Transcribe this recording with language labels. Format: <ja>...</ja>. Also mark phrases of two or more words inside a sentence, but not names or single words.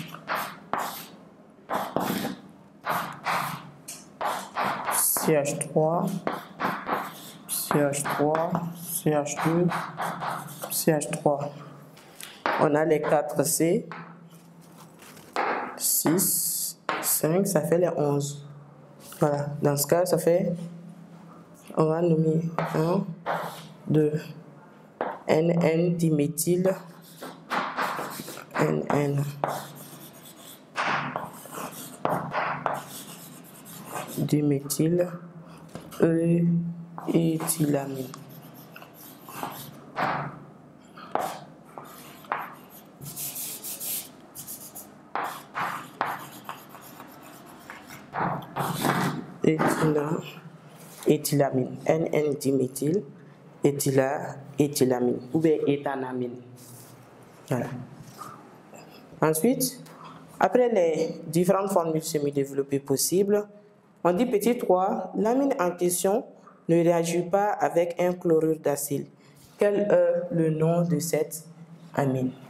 <fr>CH3, CH3, CH2, CH3. On a les 4 C, 6, 5, ça fait les 11. Voilà, dans ce cas, ça fait, on va nommer 1, 2, NN diméthyle, NN diméthyle, éthylamine. Éthylamine, NN-diméthyle, éthylamine, ou bien éthanamine. Voilà. Ensuite, après les différentes formules semi-développées possibles, on dit petit 3, l'amine en question ne réagit pas avec un chlorure d'acyle. Quel est le nom de cette amine?</fr>